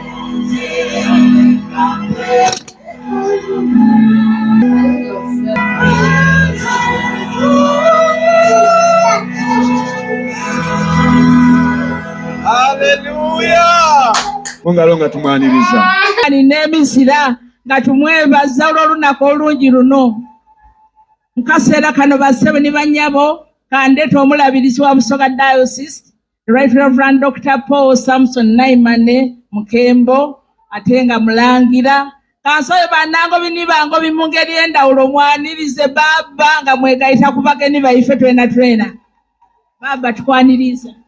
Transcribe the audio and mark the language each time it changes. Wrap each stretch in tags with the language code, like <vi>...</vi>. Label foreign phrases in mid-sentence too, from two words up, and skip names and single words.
<xog>Haleluya! Mungalo nga tumwaniriza. Nina emisira nga tumwebaza olw'olunaku olungi luno. Mukaseera kano bassebo ne bannyabo kandeeta omulabirizi wa Busoga Diocese,</xog> <en>Right Reverend Dr.</en> <xog>Paul Samson Naimane Mukembo ate nga mulangira. Kansobe bannangobi ni bangobi mu ngeri endawulo mwanirize Baba nga mwegayita ku bagenyi baife twena. Baba tukwaniriza.</xog>